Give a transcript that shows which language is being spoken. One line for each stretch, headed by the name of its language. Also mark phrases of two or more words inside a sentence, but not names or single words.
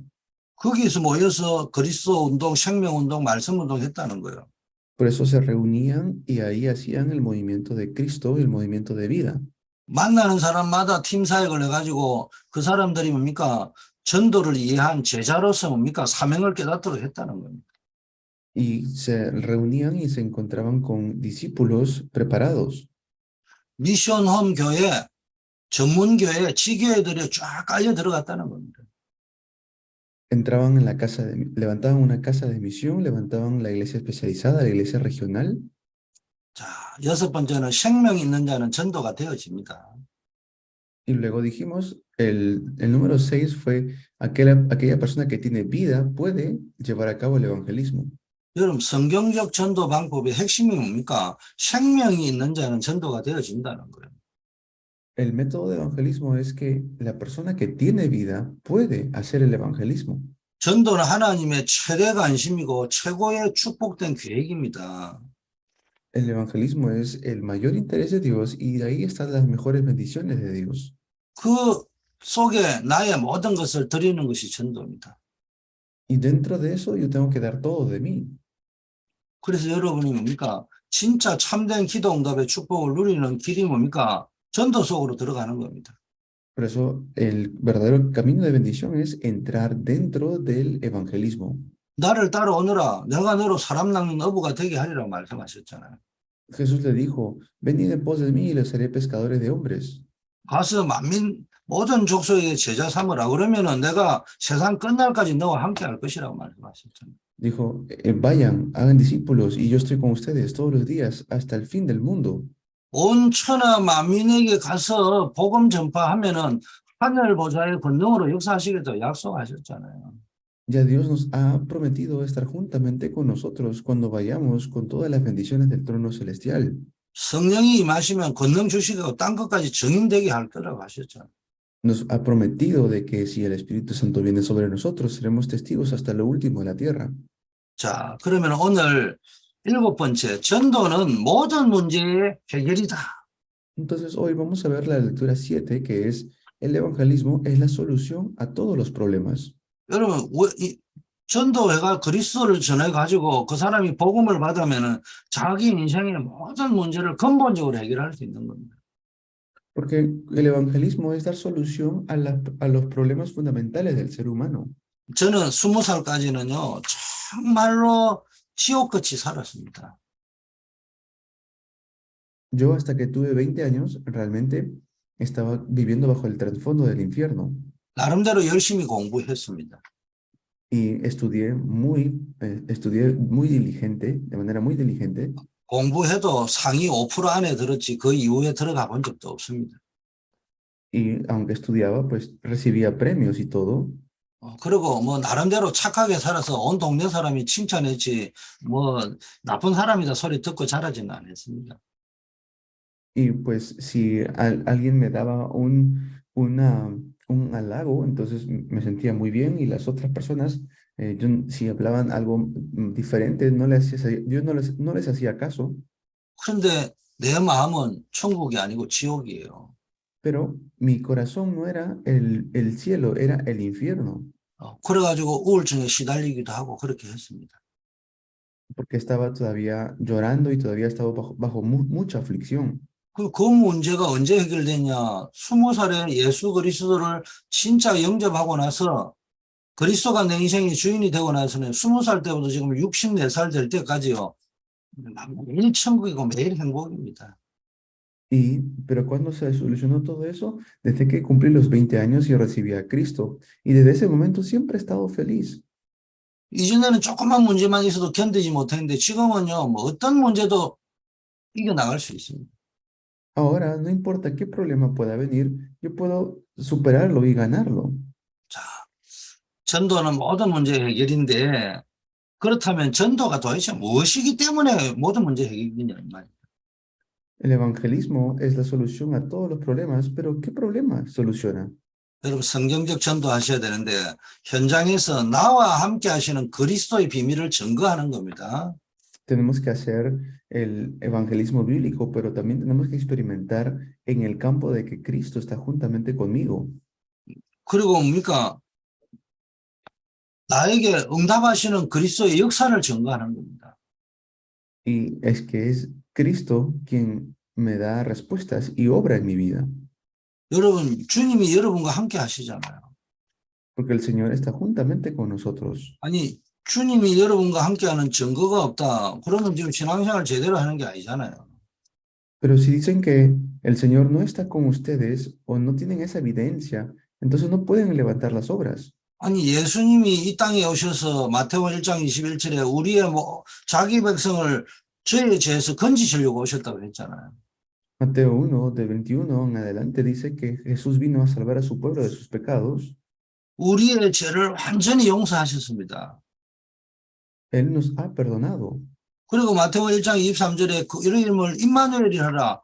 Korean: 거기서 모여서 그리스도 운동, 생명 운동, 말씀 운동 했다는 거예요.
Spanish: Por eso se reunían y ahí hacían el movimiento de Cristo y el movimiento de vida.
Korean: 만나는 사람마다 팀 사역을 해가지고 그 사람들이 뭡니까? 전도를 이해한 제자로서 뭡니까? 사명을 깨닫도록 했다는 겁니다.
Spanish: Y se reunían y se encontraban con discípulos preparados.
Korean: 미션홈 교회, 전문교회, 지교회들이 쫙 깔려 들어갔다는 겁니다.
Spanish: Entraban en la casa, levantaban una casa de misión, levantaban la iglesia especializada, la iglesia regional.
Korean: 자, 6번째는 생명 있는 자는 전도가 되어집니다.
Spanish: Y luego dijimos, el número 6 fue aquella persona que tiene vida puede llevar a cabo el evangelismo.
Korean: 여러분, 성경적 전도 방법의 핵심이 뭡니까? 생명이 있는 자는 전도가 되어진다는 거예요.
Spanish: El método de evangelismo es que la persona que tiene vida puede hacer el evangelismo.
Korean: 전도는 하나님의 최대 관심이고 최고의 축복된 계획입니다.
Spanish: El evangelismo es el mayor interés de Dios y de ahí están las mejores bendiciones de Dios.
Korean: 그 속에 나의 모든 것을 드리는 것이 전도입니다.
Spanish: Y dentro de eso yo tengo que dar todo de mí.
Korean: 그래서 여러분이 뭡니까? 진짜 참된 기도 응답의 축복을 누리는 길이 뭡니까? 전도 속으로 들어가는 겁니다.
Spanish: Por eso el verdadero camino de bendición es entrar dentro del evangelismo.
Korean: 나를 따라오너라. 내가 너로 사람 낚는 어부가 되게 하리라고 말씀하셨잖아요.
Spanish: Jesús le dijo, venid en pos de mí y los haré pescadores de hombres.
Korean: 가서 만민 모든 족속에게 제자 삼으라. 그러면은 내가 세상 끝날까지 너와 함께 할 것이라고 말씀하셨잖아요.
Spanish: Dijo, vayan, hagan discípulos y yo estoy con ustedes todos los días hasta el fin del mundo.
Korean: 온 천하 만민에게 가서 복음 전파하면은 하늘 보좌의 권능으로 역사하시겠다고 약속하셨잖아요.
Spanish: Ya Dios nos ha prometido estar juntamente con nosotros cuando vayamos con todas las bendiciones del trono celestial.
Korean: 성령이 임하시면 권능 주시고 땅 끝까지 증인되게 할 거라고 하셨죠.
Spanish: Nos ha prometido de que si el Espíritu Santo viene sobre nosotros, seremos testigos hasta lo último de la tierra.
Korean: 자, 그러면 오늘 7번째, 전도는 모든 문제의 해결이다.
Spanish: Entonces hoy vamos a ver la lectura 7, que es el evangelismo es la solución a todos los problemas.
Korean: 여러분, 전도회가 그리스도를 전해가지고 그 사람이 복음을 받으면 자기 인생의 모든 문제를 근본적으로 해결할 수 있는 겁니다.
Spanish: Porque el evangelismo es dar solución a los problemas fundamentales del ser humano.
Korean: 저는 20살까지는요, 정말로 지옥같이 살았습니다.
Spanish: Yo hasta que tuve 20 años realmente estaba viviendo bajo el trasfondo del infierno
Korean: 나름대로 열심히 공부했습니다.
Spanish: y estudié muy diligente, de manera muy diligente,
Korean: 공부해도 상위 5% 안에 들었지 그 이후에 들어가 본 적도 없습니다.
Spanish: y aunque estudiaba, pues recibía premios y todo.
Korean: 그리고 뭐 나름대로 착하게 살아서 온 동네 사람이 칭찬했지 뭐 나쁜 사람이다 소리 듣고 자라지는 않았습니다.
Spanish: Y pues si alguien me daba un halago, entonces me sentía muy bien y las otras personas, si hablaban algo diferente, yo no les hacía caso,
Korean: 그런데 내 마음은 천국이 아니고 지옥이에요.
Spanish: pero mi corazón no era el cielo, era el infierno,
Korean: 그래가지고 우울증에 시달리기도 하고 그렇게 했습니다.
Spanish: porque estaba todavía llorando y todavía estaba bajo mucha aflicción.
Korean: 그 문제가 언제 해결됐냐? 20살에 예수 그리스도를 진짜 영접하고 나서 그리스도가 내 인생의 주인이 되고 나서는 20살 때부터 지금 64살 될 때까지요. 매일 천국이고 매일 행복입니다.
Spanish: Pero cuando se solucionó todo eso, desde que cumplí los 20 años yo recibí a Cristo y desde ese momento siempre he estado feliz.
Korean: 이전에는 조그만 문제만 있어도 견디지 못했는데 지금은요, 뭐 어떤 문제도 이겨나갈 수 있습니다.
Spanish: Ahora, no importa qué problema pueda venir, yo puedo superarlo y ganarlo.
Korean: 자, 전도는 모든 문제 해결인데 그렇다면 전도가 도대체 무엇이기 때문에 모든 문제 해결이냐 이 말이에요.
Spanish: El evangelismo es la solución a todos los problemas, pero ¿qué problema soluciona?
Korean: 여러분 성경적 전도하셔야 되는데 현장에서 나와 함께 하시는 그리스도의 비밀을 증거하는 겁니다.
Spanish: Tenemos que hacer el evangelismo bíblico, pero también tenemos que experimentar en el campo de que Cristo está juntamente conmigo.
Korean: 그리고 뭡니까? 나에게 응답하시는 그리스도의 역사를 증거하는 겁니다.
Spanish: Y es que es Cristo quien me da respuestas y obra en mi vida.
Korean: 여러분, 주님이 여러분과 함께 하시잖아요.
Spanish: Porque el Señor está juntamente con nosotros.
Korean: 아니, 주님이 여러분과 함께하는 증거가 없다. 그러면 지금 신앙생활 제대로 하는 게 아니잖아요.
Spanish: Pero si dicen que el Señor no está con ustedes o no tienen esa evidencia, entonces no pueden levantar las obras.
Korean: 아니, 예수님이 이 땅에 오셔서 마태복음 1장 21절에 우리의 자기 백성을 죄의 죄에서 건지시려고 오셨다고 했잖아요.
Spanish: Mateo 1, de 21 en adelante, dice que Jesús vino a salvar a su pueblo de sus pecados.
Korean: 우리의 죄를 완전히 용서하셨습니다.
Spanish: Él nos ha perdonado.
Korean: 그리고 마태복음 1장 23절에 그 이름을 임마누엘이 하라.